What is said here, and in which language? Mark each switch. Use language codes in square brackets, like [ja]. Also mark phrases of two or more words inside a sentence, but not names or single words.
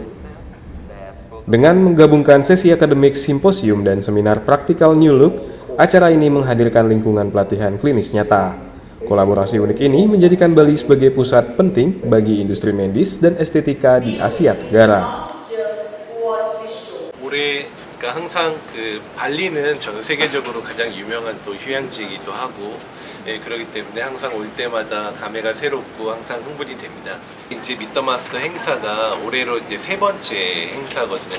[id] Dengan menggabungkan sesi akademik, simposium, dan seminar praktikal New Look, acara ini menghadirkan lingkungan pelatihan klinis nyata. Kolaborasi unik ini menjadikan Bali sebagai pusat penting bagi industri medis dan estetika di Asia Tenggara. [ko] 그러니까 항상 발리는 전 세계적으로 가장 유명한 또 휴양지이기도 하고, 그렇기 때문에 항상 올 때마다 감회가 새롭고 항상 흥분이 됩니다. 이제 미더마스터 행사가 올해로 이제 3번째 행사거든요.